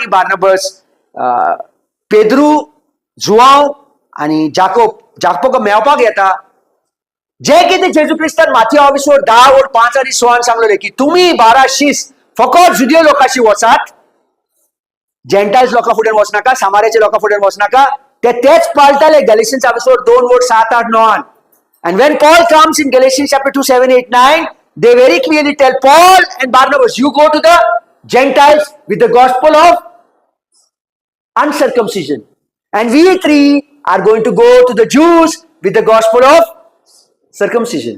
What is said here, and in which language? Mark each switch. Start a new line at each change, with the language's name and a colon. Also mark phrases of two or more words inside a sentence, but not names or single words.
Konkani: बार्नबास पेद्रू, जुआंव आणि जाकोब मेळपाक येता, जे कितें जेजू क्रिस्तान माथ्यू 22:10 और 5 आणि 6 सांगलेले की तुम्ही 12 शीस फकत जुदियो लोकांशी वचात,
English: Gentiles lokã
Konkani: फुडें वचनाका, सामार्याच्या लोकां फुडें वचनाका। तेच पाळटाले गॅलिशियन्स 2 और 7, 8, 9।
English: And when Paul comes in Galatians chapter 2, 7, 8, 9, they very clearly tell Paul and Barnabas, you go to the Gentiles with the gospel of uncircumcision, and we three are going to go to the Jews with the gospel of circumcision.